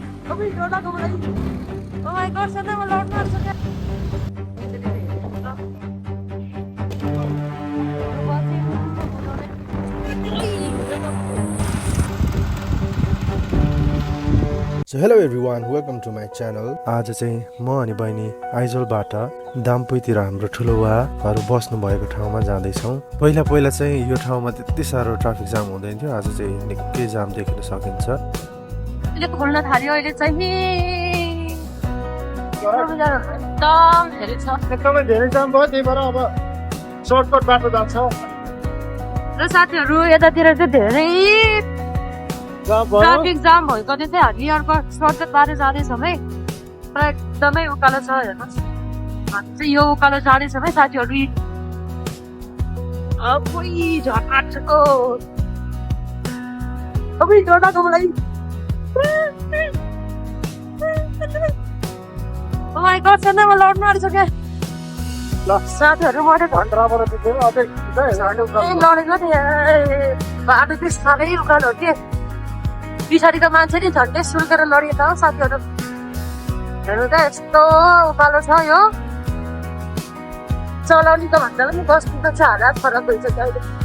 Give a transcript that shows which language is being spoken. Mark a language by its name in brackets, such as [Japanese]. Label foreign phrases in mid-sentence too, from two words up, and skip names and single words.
[English] अभी डोला को मलाई ओ माय गॉड सदा मैं लौट मार सके So hello everyone, welcome to my channel. [Nepali] आज चाहिँ म अनि बहिनी आइजोलबाट दामपुईतिर हाम्रो ठुलो उहाँहरू बस्नु भएको ठाउँमा जाँदैछौँ। पहिला चाहिँ यो ठाउँमा त्यति साह्रो ट्राफिक जाम हुँदैन थियो, आज चाहिँ निकै जाम देखिन सकिन्छ। अहिले खोल्न थाल्यो अहिले चाहिँ एकदमै धेरै जाम भयो, त्यही भएर अब सर्टकट बाटो जान्छ। र साथीहरू यतातिर चाहिँ धेरै ट्राफिक जाम भएको चाहिँ हामी अर्को सर्टकट बाटो जाँदैछौँ है। तर एकदमै उकालो छ हेर्नुहोस्, हामी चाहिँ यो उकालो जाँदैछौँ है साथीहरू। अभी डोला को मलाई ओ माय गॉड सदा मैं लौट मार सके ल साथीहरू मैले घन्टाबाट चाहिँ अझै लडेको थिएँ बाटो चाहिँ साह्रै उकालो हो कि पछाडिको मान्छे नि झन्डै सुल्केर लडियो त साथीहरू। हेर्नु त यस्तो उकालो छ यो, चलाउनेको भन्दा पनि बस्नुको चाहिँ हालत फरक भइसक्यो अहिले।